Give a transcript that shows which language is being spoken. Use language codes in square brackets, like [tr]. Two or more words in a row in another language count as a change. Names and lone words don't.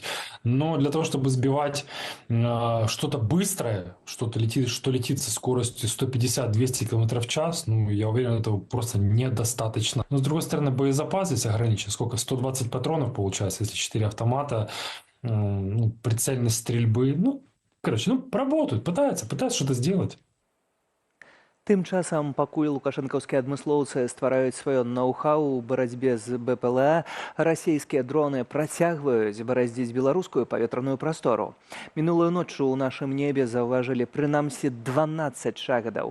[ru] Но для того, чтобы сбивать что-то быстрое, что летит со скоростью 150-200 км в час, ну, я уверен, этого просто недостаточно. Но, с другой стороны, боезапас здесь ограничен. Сколько? 120 патронов получается, если 4 автомата, прицельность стрельбы, работают, пытаются что-то сделать. [be] Тым часам, пакуль лукашэнкаўскія адмыслоўцы ствараюць сваё ноу-хау у барацьбе з БПЛА, расійскія дроны працягваюць бараздзіць беларускую паветраную прастору. Мінулую ноччу ў нашым небе заўважылі прынамсі 12 шахедаў.